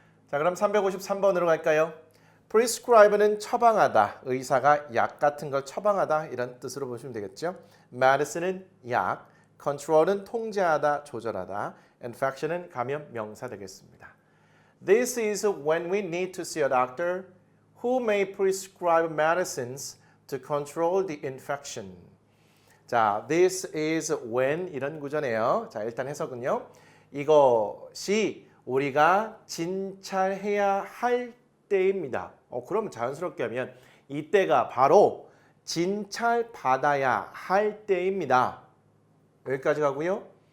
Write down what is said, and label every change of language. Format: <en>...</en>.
<ko>자, 그럼 353번으로 갈까요? prescribe는 처방하다, 의사가 약 같은 걸 처방하다 이런 뜻으로 보시면 되겠죠? medicine은 약, control은 통제하다, 조절하다, infection은 감염 명사 되겠습니다.</ko> <en>This is when we need to see a doctor who may prescribe medicines to control the infection.</en> <ko>자,</ko> <en>this is when</en> <ko>이런 구조네요. 자, 일단 해석은요. 이것이 우리가 진찰해야 할 때입니다. 그러면 자연스럽게 하면 이때가 바로 진찰받아야 할 때입니다. 여기까지 가고요.</ko>